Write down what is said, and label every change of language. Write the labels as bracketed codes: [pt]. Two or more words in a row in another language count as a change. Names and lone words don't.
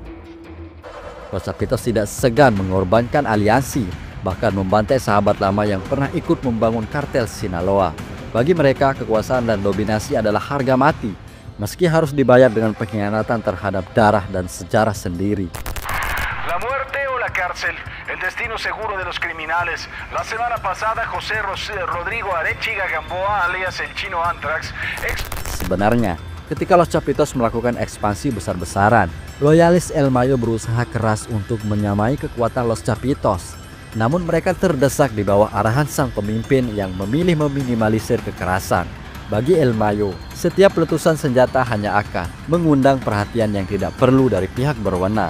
[id] Los Chapitos tidak segan mengorbankan aliansi, bahkan membantai sahabat lama yang pernah ikut membangun kartel Sinaloa. Bagi mereka, kekuasaan dan dominasi adalah harga mati, meski harus dibayar dengan pengkhianatan terhadap darah dan sejarah sendiri. [es] La muerte o la cárcel, el destino seguro de los criminales. La semana pasada, José Rodrigo Arechiga Gamboa alias el Chino Anthrax. [id] Sebenarnya, ketika Los Chapitos melakukan ekspansi besar-besaran, loyalis El Mayo berusaha keras untuk menyamai kekuatan Los Chapitos. Namun mereka terdesak di bawah arahan sang pemimpin yang memilih meminimalisir kekerasan. Bagi El Mayo, setiap letusan senjata hanya akan mengundang perhatian yang tidak perlu dari pihak berwenang.